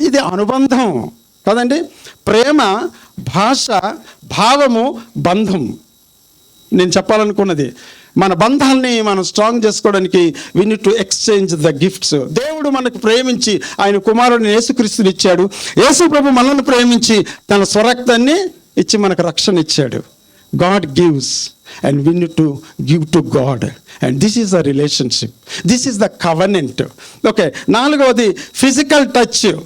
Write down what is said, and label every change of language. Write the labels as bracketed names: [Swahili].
[Telugu] ఇది అనుబంధం కదండి. ప్రేమ, భాష, భావము, బంధం. నేను చెప్పాలనుకున్నది, మన బంధాలని మనం స్ట్రాంగ్ చేసుకోవడానికి [English] We need to exchange the gifts. [Telugu] దేవుడు మనకు ప్రేమించి ఆయన కుమారుడిని యేసుక్రీస్తుని ఇచ్చాడు. యేసు ప్రభు మనల్ని ప్రేమించి తన స్వరక్తాన్ని ఇచ్చి మనకు రక్షణ ఇచ్చాడు. [English] God gives and we need to give to God, and this is a relationship, this is the covenant. [Telugu] Okay, 4వది physical touch.